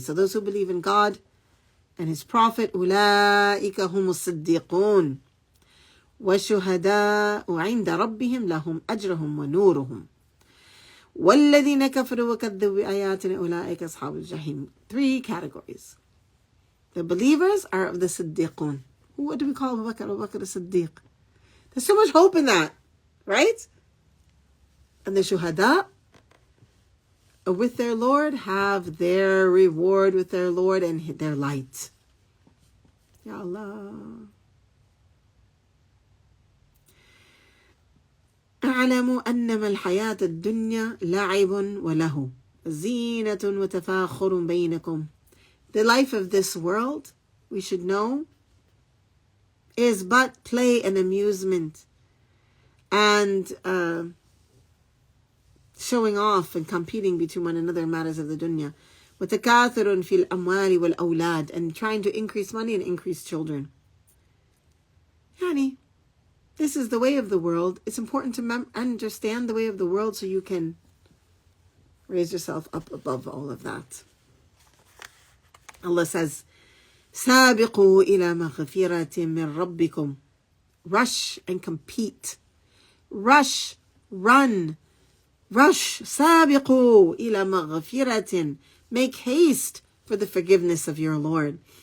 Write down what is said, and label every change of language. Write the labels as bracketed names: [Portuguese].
[English] So those who believe in God and His Prophet, [Arabic] أُولَٰئِكَ هُمُ الصِّدِّيقُونَ وَشُهَدَاءُ عِنْدَ رَبِّهِمْ لَهُمْ أَجْرُهُمْ وَنُورُهُم وَالَّذِينَ كَفَرُوا وَكَذَّبُوا بِآيَاتِنَا أُولَٰئِكَ أَصْحَابُ الْجَحِيمِ. [English] 3 categories. The believers are of the Siddiqun. What do we call Abu Bakr? Abu Bakr as-Siddiq. There's so much hope in that, right? And the Shuhada with their Lord have their reward with their Lord and their light. Ya Allah. [Arabic] أعلموا أنما الحياة الدنيا لعب وله زينة وتفاخر بينكم. [English] The life of this world, we should know, is but play and amusement and showing off and competing between one another in matters of the dunya. [Arabic] وتكاثر في الأموال والأولاد, [English] and trying to increase money and increase children. Yani, this is the way of the world. It's important to understand the way of the world so you can raise yourself up above all of that. Allah says, [Arabic] سابقوا إلى مغفرة من ربكم. [English] Rush and compete. Rush, run, rush. [Arabic] سابقوا إلى مغفرة. [English] Make haste for the forgiveness of your Lord.